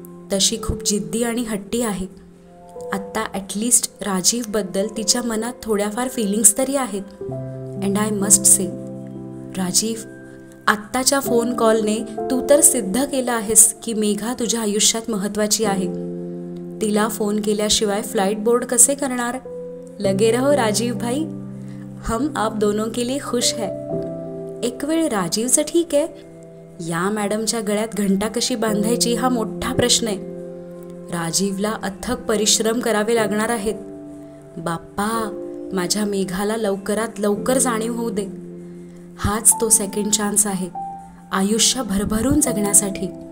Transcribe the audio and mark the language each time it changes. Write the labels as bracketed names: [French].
[Marathi] तशी खूप जिद्दी आणि हट्टी आहे. आत्ता ॲटलिस्ट राजीवबद्दल तिच्या मनात थोड्याफार फिलिंग्स तरी आहेत. [English] and I must say, [Marathi] Rajiv, आत्ताच्या फोन कॉलने तू तर सिद्ध केलं आहेस की मेघा तुझ्या आयुष्यात महत्त्वाची आहे. तिला फोन केल्याशिवाय फ्लाइट बोर्ड कसे करणार? [Hindi] लगे रहो राजीव भाई, हम आप दोनों के लिए खुश है. [Marathi] एक वेळ राजीवचं ठीक आहे, या मॅडमच्या गळ्यात घंटा कशी बांधायची हा मोठा प्रश्न आहे. राजीवला अथक परिश्रम करावे लागणार आहेत. बाप्पा, माझ्या मेघाला लवकरात लवकर जाणीव होऊ दे. हाच तो सेकंड चान्स आहे आयुष्य भरभरून जगण्यासाठी.